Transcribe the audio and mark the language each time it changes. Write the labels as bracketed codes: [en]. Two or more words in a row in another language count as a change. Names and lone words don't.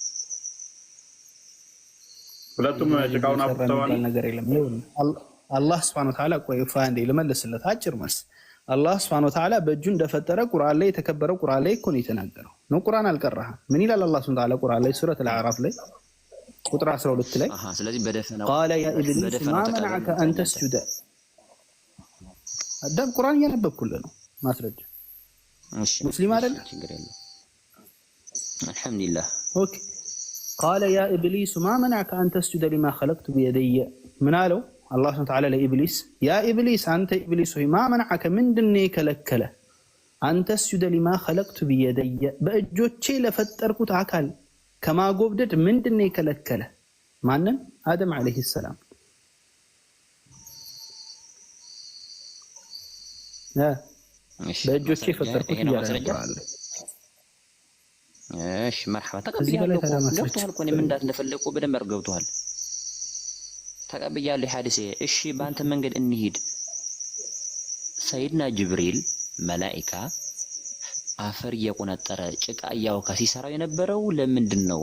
[am] ሁለቱም ጭቃውን አፍርተዋል። ነገር የለም። አላህ [ar] سبحانه وتعالى [am] ቆይ ፋንዴ ልመልስለት አጭር መልስ። አላህ [ar] سبحانه وتعالى [am] በእጁ እንደፈጠረ ቁርአን ላይ የተከበረው ቁርአን ላይ እኮ ነው የተናገረው። ነው ቁርአን አልቀራህም። ምን ይላል አላህ [ar] سبحانه وتعالى [am] ቁርአን ላይ ሱረት አልአዕራፍ ላይ ቁጥር 12 ላይ ስለዚህ በደፈናው [ar] قال يا ابليس ما منعك ان تسجد [am] አዳም ቁርአን እያነበብኩልህ ነው ማስረጃ። እሺ ሙስሊም አይደል? ችግር የለም አልহামዱሊላህ። ኦኬ [ar] قال يا ابليس ما منعك ان تسجد لما خلقت بيدي [am] ምን አለው አላህ [ar] سبحانه وتعالى [am] ለኢብሊስ [ar] يا إبليس [am] አንተ ኢብሊስ ሆይ [ar] ما منعك [am] ምንድነው የከለከለ [ar] أن تسجد لما خلقت بيدي [am] በእጆቼ ለፈጠርኩት አካል ከማጎብደድ ምንድነው የከለከለ? ማንን? አደም [ar] عليه السلام። [am] በእጆቼ ፈጠርኩት ይላል። እሺ መርሐባ ተቀብያለሁ። ገብቶሃል እኮ እኔም እንደፈለኩ በደንብ አድርገው ገብቶሃል። ተቀብያለሁ ሐዲስ። እሺ በአንተ መንገድ እንሂድ። ሰይድና ጅብሪል መላኢካ አፈር እየቆነጠረ ጭቃ እያወካ ሲሰራው የነበረው ለምንድን ነው?